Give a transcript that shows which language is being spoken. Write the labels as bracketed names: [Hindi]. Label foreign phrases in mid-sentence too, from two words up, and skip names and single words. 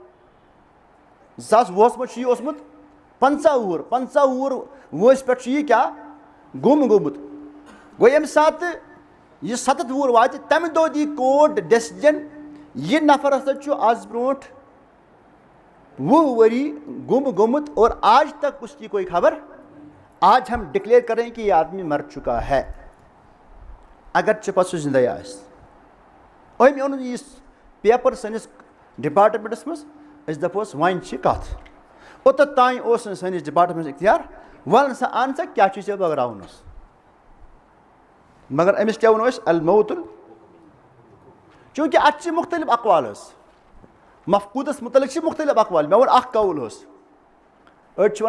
[Kashmiri] 2020 منٛز چھُ یہِ اوسمُت 15 وُہُر 15 وُہُر وٲنٛسہِ پٮ۪ٹھ چھُ یہِ کیاہ گوٚم گوٚمُت گوٚو ییٚمہِ ساتہٕ یہِ 7 وُہُر واتہِ تَمہِ دۄہ [English] the court decision [Kashmiri] یہِ نفر ہسا چھُ آز برونٛٹھ 20 ؤری گُم گوٚمُت [Urdu] اور آج تک اس کی کوئی خبر آج ہم ڈکلیئر کریں کہ یہ آدمی مر چکا ہے [Kashmiri] اگرچہ پتہٕ سُہ زِندَے آسہِ أمۍ اوٚن یہِ پیپر [English] science departments [Kashmiri] منٛز أسۍ دپوس وۄنۍ چھِ کتھ اوٚتتھ تانۍ اوس نہٕ [English] science departments [Kashmiri] اِختیار وَن سا اَن سا کیاہ چھُے ژےٚ بٲگراوُن حظ مگر أمِس کیاہ ووٚنو أسۍ الموتُل چوٗنٛکہِ اَتھ چھِ مُختٔلِف اقوال حظ مفقوٗدس مُتعلق چھِ مُختٔلِف اقوال مےٚ ووٚن اکھ قول حظ أڑۍ چھِ وَنان